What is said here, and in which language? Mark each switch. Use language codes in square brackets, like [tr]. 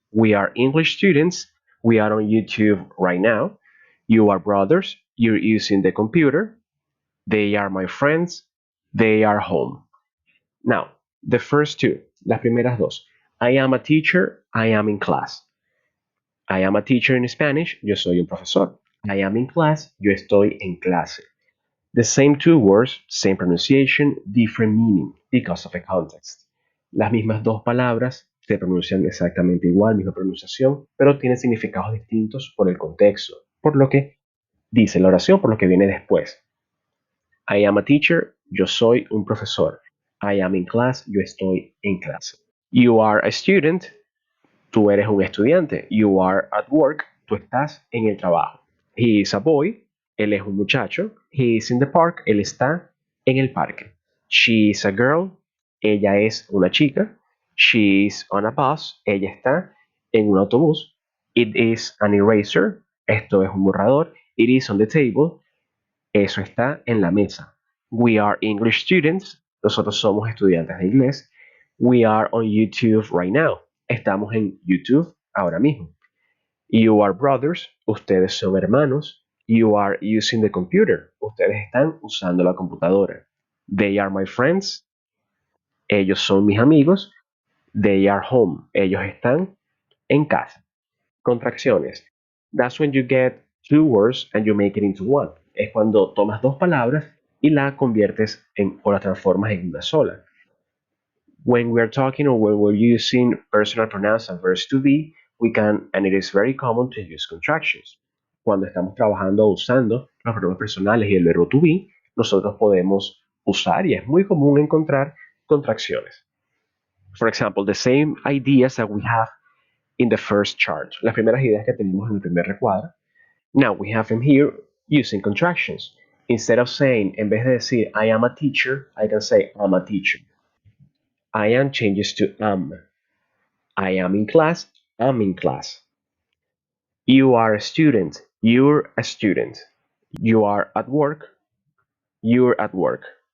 [en] We are English students. We are on YouTube right now. You are brothers. You're using the computer. They are my friends. They are home. Now, the first two, [es] las primeras dos. [en] I am a teacher, I am in class. I am a teacher in Spanish, [es] yo soy un profesor. [en] I am in class, [es] yo estoy en clase. [en] The same two words, same pronunciation, different meaning because of the context. [es] Las mismas dos palabras se pronuncian exactamente igual, misma pronunciación, pero tienen significados distintos por el contexto, por lo que dice la oración, por lo que viene después. [en] I am a teacher, [es] yo soy un profesor. [en] I am in class, [es] yo estoy en clase. [en] You are a student, [es] tú eres un estudiante. [en] You are at work, [es] tú estás en el trabajo. [en] He is a boy, [es] él es un muchacho. [en] He is in the park, [es] él está en el parque. [en] She is a girl, [es] ella es una chica. [en] She is on a bus, [es] ella está en un autobús. [en] It is an eraser, [es] esto es un borrador. [en] It is on the table, [es] eso está en la mesa. [en] We are English students. [es] Nosotros somos estudiantes de inglés. [en] We are on YouTube right now. [es] Estamos en YouTube ahora mismo. [en] You are brothers. [es] Ustedes son hermanos. [en] You are using the computer. [es] Ustedes están usando la computadora. [en] They are my friends. [es] Ellos son mis amigos. [en] They are home. [es] Ellos están en casa. Contracciones. [en] That's when you get two words and you make it into one. [es] Es cuando tomas dos palabras y la conviertes en o la transformas en una sola. [en] When we are talking or when we're using personal pronouns and verbs to be, we can, and it is very common to use contractions. [es] Cuando estamos trabajando o usando los pronombres personales y el verbo to be, nosotros podemos usar y es muy común encontrar contracciones. [en] For example, the same ideas that we have in the first chart. [es] Las primeras ideas que tenemos en el primer recuadro. [en] Now we have them here using contractions. Instead of saying, [es] en vez de decir [en] I am a teacher, I can say I'm a teacher. I am changes to am. I am in class, I'm in class. You are a student, you're a student. You are at work, you're at work.